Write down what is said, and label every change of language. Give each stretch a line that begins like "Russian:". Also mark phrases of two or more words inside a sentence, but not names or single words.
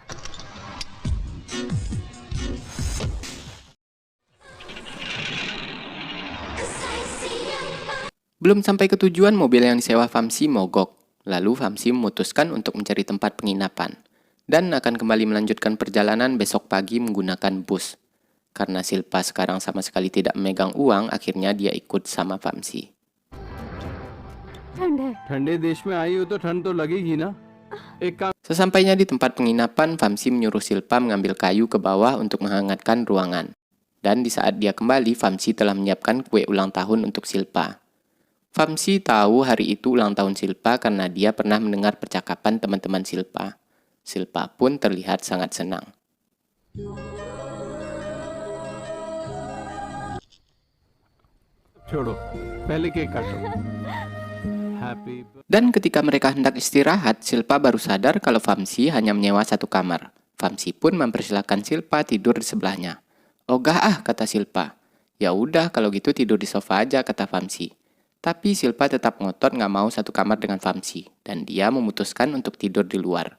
Indonesian: Belum sampai ke tujuan, mobil yang disewa Vamsi mogok. Lalu Vamsi memutuskan untuk mencari tempat penginapan. Dan akan kembali melanjutkan perjalanan besok pagi menggunakan bus. Karena Silpa sekarang sama sekali tidak memegang uang, akhirnya dia ikut sama Vamsi.
Hindi: ठंड है। ठंडे देश में आई हो तो ठंड तो लगेगी ना। एक काम
Indonesian: Sesampainya di tempat penginapan, Vamsi menyuruh Silpa mengambil kayu ke bawah untuk menghangatkan ruangan. Dan di saat dia kembali, Vamsi telah menyiapkan kue ulang tahun untuk Silpa. Vamsi tahu hari itu ulang tahun Silpa karena dia pernah mendengar percakapan teman-teman Silpa. Silpa pun terlihat sangat senang.
Hindi: छोड़ो, पहले केक काटो। हैप्पी
Indonesian: Dan ketika mereka hendak istirahat, Silpa baru sadar kalau Vamsi hanya menyewa satu kamar. Vamsi pun mempersilahkan Silpa tidur di sebelahnya. "Ogah ah," kata Silpa. "Ya udah, kalau gitu tidur di sofa aja," kata Vamsi. Tapi Silpa tetap ngotot nggak mau satu kamar dengan Vamsi, dan dia memutuskan untuk tidur di luar.